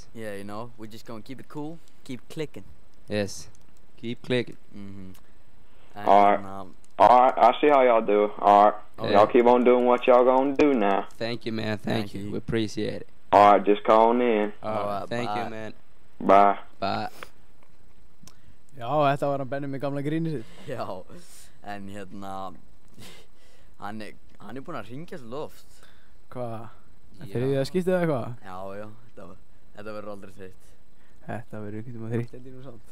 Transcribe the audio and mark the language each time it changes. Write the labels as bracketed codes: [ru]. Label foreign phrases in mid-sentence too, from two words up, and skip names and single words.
[en] Yeah, you know, we're just gonna keep it cool, keep clicking. Yes, keep clicking. And, Alright. Alright, I see how y'all do. Alright. Okay. Y'all keep on doing what y'all gonna do now. Thank you, man. Thank you. We appreciate it. Alright, just calling in. Alright, thank you, bye. man. Bye. Bye. [is] Já, þetta var hann Benni með gamla grínið sitt. Já, en hérna hann er búinn að ringja svo oft. Hvað? Þriðja skiptið eða hvað? Já, þetta verður aldrei þreytt. Þetta verður ekkert þreytt heldur nú samt.